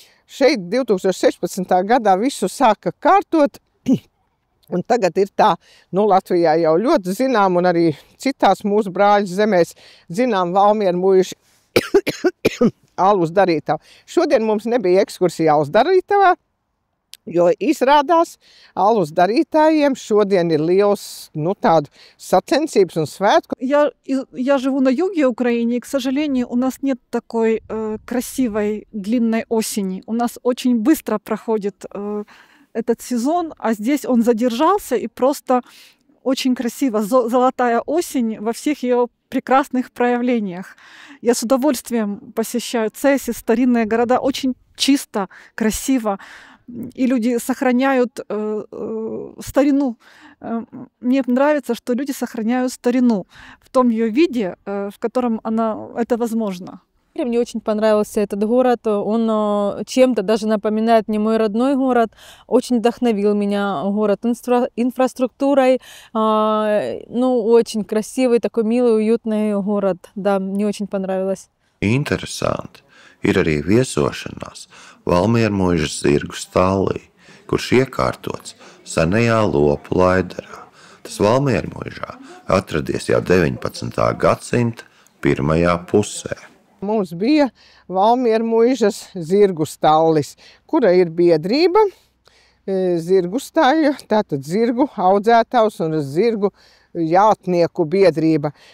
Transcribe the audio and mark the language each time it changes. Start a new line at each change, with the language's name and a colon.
Latvian: Šeit 2016. gadā visu sāka kārtot, un tagad ir tā, Latvijā jau ļoti zinām, un arī citās mūsu brāļu zemēs zinām Valmiera muižu alus darītava. Šodien mums nebija ekskursija alus darītavā, jo izrādās alus darītājiem šodien ir liels, tādu sacensības un svētku.
Russian: Я живу на юге Украины, и, к сожалению, у нас нет такой красивой длинной осени. У нас очень быстро проходит этот сезон, а здесь он задержался, и просто очень красиво. Золотая осень во всех ее прекрасных проявлениях. Я с удовольствием посещаю Цеси, старинные города, очень чисто, красиво, и люди сохраняют старину. Мне нравится, что люди сохраняют старину в том ее виде, в котором это возможно. Мне очень понравился этот город, он чем-то даже напоминает мне мой родной город, очень вдохновил меня город инфраструктурой, очень красивый, такой милый, уютный город, да, мне очень понравилось.
Latvian: Interesanti ir arī viesošanās Valmiera muižas zirgu stallī, kurš iekārtots senajā lopu laidarā. Tas Valmiera muižā atradies jau 19. gadsimta pirmajā pusē. Mums bija Valmiera muižas zirgu stallis, kura ir biedrība, zirgu staļu, tātad zirgu audzētājs un zirgu jātnieku biedrība.